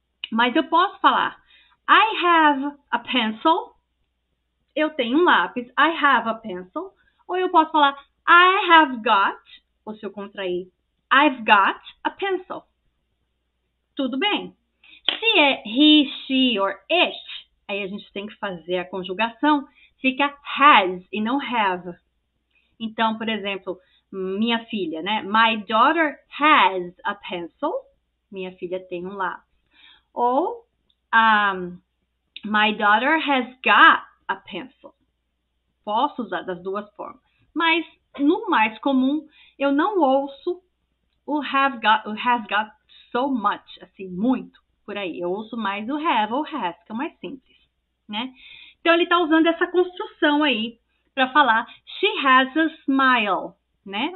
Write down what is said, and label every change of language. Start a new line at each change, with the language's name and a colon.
Portuguese: Mas eu posso falar,
English: I have a pencil,
Portuguese: eu tenho um lápis, I have a pencil, ou eu posso falar,
English: I have got,
Portuguese: ou se eu contrair,
English: I've got a pencil.
Portuguese: Tudo bem. Se é he, she or it, aí a gente tem que fazer a conjugação, fica has e não have. Então, por exemplo, minha filha, né?
English: My daughter has a pencil.
Portuguese: Minha filha tem um lápis.
English: Ou my daughter has got a pencil.
Portuguese: Posso usar das duas formas. Mas no mais comum, eu não ouço o
English: has got so much,
Portuguese: assim, muito por aí. Eu ouço mais o have ou has, que é mais simples, né? Então ele está usando essa construção aí para falar
English: she has a smile,
Portuguese: né?